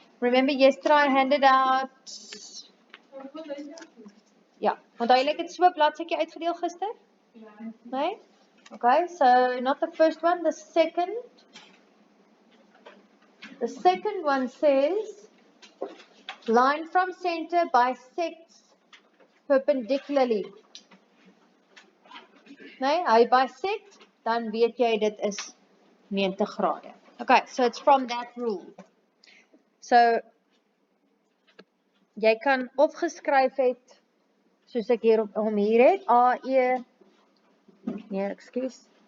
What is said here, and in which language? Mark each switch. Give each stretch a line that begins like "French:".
English: Remember yesterday I handed out.
Afrikaans: Ja, onthou julle ek het so 'n bladsytjie uitgedeel gister? Ja. Nee?
English: Okay, so not the first one, the second. The second one says, line from center bisects perpendicularly.
Afrikaans: Nee, hy bisect, dan weet jy dit is 90 grade.
English: Okay, so it's from that rule.
Afrikaans: So, jy kan opgeskryf het, soos ek hier hom hier het, AE, nee, ekskuus.